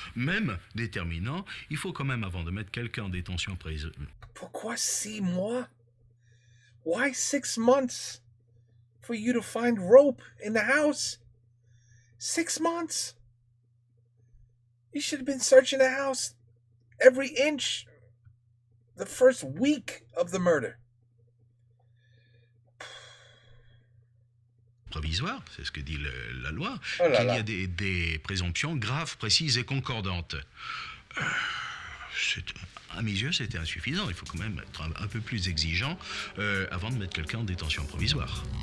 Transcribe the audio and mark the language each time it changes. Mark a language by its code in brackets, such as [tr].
[fr] Même déterminant, il faut quand même, avant de mettre quelqu'un en détention préventive. Pourquoi 6 mois? [en] Why 6 months for you to find rope in the house? 6 months? You should have been searching the house every inch the first week of the murder. [fr] Provisoire, c'est ce que dit la loi, qu'il y a des présomptions graves, précises et concordantes. À mes yeux, c'était insuffisant. Il faut quand même être un peu plus exigeant avant de mettre quelqu'un en détention provisoire.